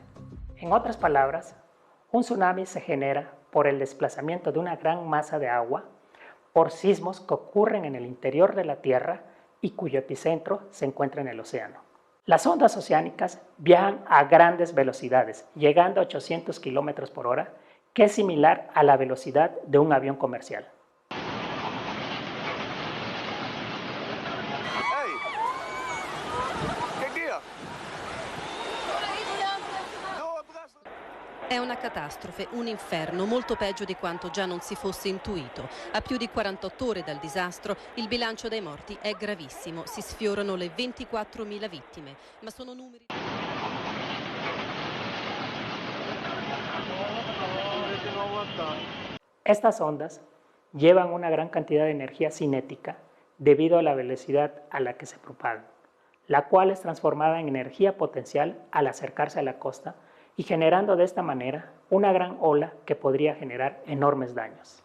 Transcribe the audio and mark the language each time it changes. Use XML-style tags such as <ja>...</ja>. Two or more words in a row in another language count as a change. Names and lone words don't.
<es>En otras palabras, un tsunami se genera por el desplazamiento de una gran masa de agua por sismos que ocurren en el interior de la Tierra y cuyo epicentro se encuentra en el océano. Las ondas oceánicas viajan a grandes velocidades, llegando a 800 km por hora, que es similar a la velocidad de un avión comercial.</es> <it>È una catastrofe, un inferno, molto peggio di quanto già non si fosse intuito. A più di 48 ore dal disastro, il bilancio dei morti è gravissimo. Si sfiorano le 24.000 vittime, ma sono numeri...</it> <es>Estas ondas llevan una gran cantidad de energía cinética debido a la velocidad a la que se propagan, la cual es transformada en energía potencial al acercarse a la costa y generando de esta manera una gran ola que podría generar enormes daños.</es>